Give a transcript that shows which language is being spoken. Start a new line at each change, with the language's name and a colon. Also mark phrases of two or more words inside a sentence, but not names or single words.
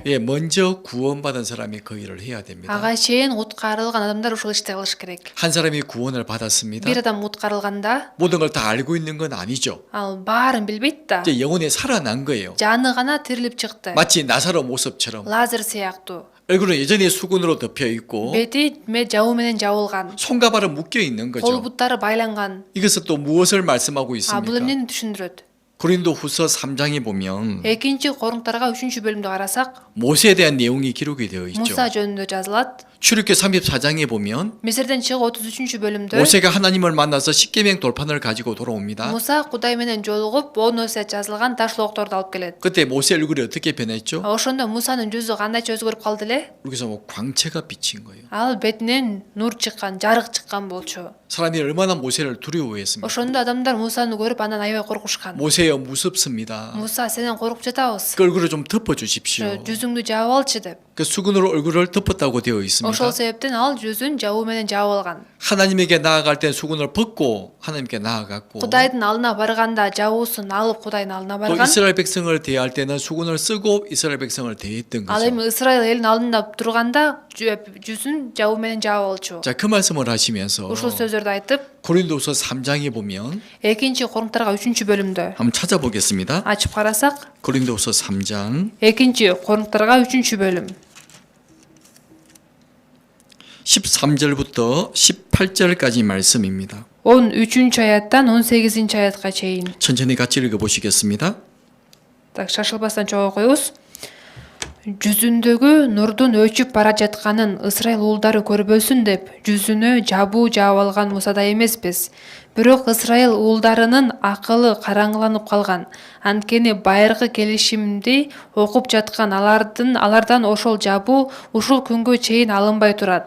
Korean: 예, 먼저 구원받은 사람이 그 일을 해야 됩니다.
Kyrgyz: Ага чейин куткарылган адамдар ушул ишти кылыш керек.
Korean: 한 사람이 구원을 받았습니다.
Kyrgyz: Бир адам куткарылганда
Korean: 모든 걸 다 알고 있는 건 아니죠.
Kyrgyz: ал баарын билбейт да.
Korean: 이제 영혼이 살아난 거예요.
Kyrgyz: Жаны гана тирилип чыкты.
Korean: 마치 나사로 모습처럼
Kyrgyz: Лазар сыяктуу.
Korean: 얼굴은 여전히 수건으로 덮여 있고
Kyrgyz: Бети жабуу менен жабылган.
Korean: 손과 발은 묶여 있는
Kyrgyz: Кол
Korean: 거죠.
Kyrgyz: буттары байланган.
Korean: 이것은 또 무엇을 말씀하고
Kyrgyz: Бул
Korean: 있습니까?
Kyrgyz: эмнени түшүндүрөт?
Korean: 고린도후서 3장에 보면
Kyrgyz: Экинчи Коруңтарга 3-чү бөлүмдө карасак,
Korean: 모세에 대한 내용이 기록이 되어 있죠.
Kyrgyz: Муса жөнүндө жазылат.
Korean: 출애굽기 34장에 보면
Kyrgyz: Мисирден чыгып 33-чү бөлүмдө
Korean: 모세가 하나님을 만나서 십계명 돌판을 가지고 돌아옵니다.
Kyrgyz: Муса Кудай менен жолугуп, 10 өсият жазылган таш лоокторду алып келет.
Korean: 그때 모세 얼굴이 어떻게 변했죠?
Kyrgyz: Ошондо Мусанын жүзү кандайча өзгөрүп калды эле?
Korean: 여기서 뭐 광채가 비친 거예요.
Kyrgyz: Ал бетинен нур чыккан, жарык чыккан болчу.
Korean: 사람이 얼마나 모세를 두려워했습니까?
Kyrgyz: Ошондо адамдар Мусаны көрүп андан аябай коркушкан.
Korean: 모세여 무섭습니다.
Kyrgyz: Муса, сенен коркуп жатабыз.
Korean: 그 얼굴을 좀 덮어 주십시오.
Kyrgyz: Жүзүңдү жаап алчы деп.
Korean: 그 수건으로 얼굴을 덮었다고 되어 있습니다.
Kyrgyz: Ошол себептен ал жүзүн жабуу менен жаап алган.
Korean: 하나님에게 나아갈 땐 수건을 벗고 하나님께 나아갔고
Kyrgyz: Кудайдын алдына барганда жабуусун алып Кудайдын алдына
Korean: 또
Kyrgyz: барган.
Korean: 이스라엘 백성을 대할 때는 수건을 쓰고 이스라엘 백성을 대했던
Kyrgyz: Ал
Korean: 거죠.
Kyrgyz: эми Исраил элинин алдында турганда жүзүн жабуу менен жаап алчу.
Korean: 자, 그 말씀을 하시면서
Kyrgyz: Ушул сөздөрдү айтып,
Korean: 고린도서 3장에 보면
Kyrgyz: экинчи Коруңтарга 3-чү бөлүмдө
Korean: 한번 찾아보겠습니다.
Kyrgyz: ачып карасак,
Korean: 고린도서 3장
Kyrgyz: экинчи Коруңтарга 3-чү бөлүм
Korean: 13절부터 18절까지 말씀입니다.
Kyrgyz: 13-чү аяттан 18-чи аятка чейин.
Korean: 천천히 같이 읽어보시겠습니다.
Kyrgyz: Так, шашылбастан чогуу коебуз. жүзүндөгү нурдун өчүп бара жатканын Ысрайыл уулдары көрбөсүн деп жүзүнө жабуу жаап алган Мусадай эмеспиз. Бирок Ысрайыл уулдарынын акылы караңгыланып калган. Анткени байыркы келишимди окуп жаткан алардан ошол жабуу ушул күнгө чейин алынбай турат.